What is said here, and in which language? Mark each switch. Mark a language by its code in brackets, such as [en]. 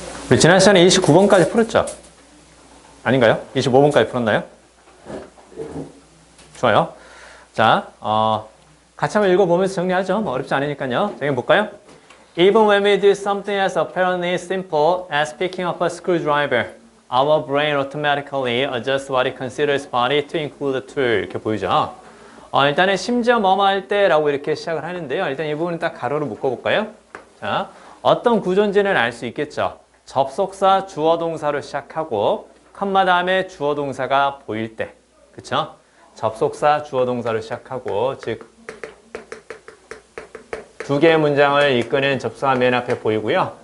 [ko] 우리 지난 시간에 29번까지 풀었죠? 아닌가요? 25번까지 풀었나요? 좋아요. 자, 같이 한번 읽어보면서 정리하죠. 뭐 어렵지 않으니까요. 자, 이거 볼까요? [en] Even when we do something as apparently simple as picking up a screwdriver, our brain automatically adjusts what it considers body to include the tool. [ko] 이렇게 보이죠? 일단은 심지어 뭐뭐 할 때라고 이렇게 시작을 하는데요. 일단 이 부분은 딱 가로로 묶어볼까요? 자, 어떤 구조인지는 알 수 있겠죠? 접속사 주어 동사로 시작하고 컴마 다음에 주어 동사가 보일 때, 그쵸? 접속사 주어 동사로 시작하고 즉 두 개의 문장을 이끄는 접속사 맨 앞에 보이고요.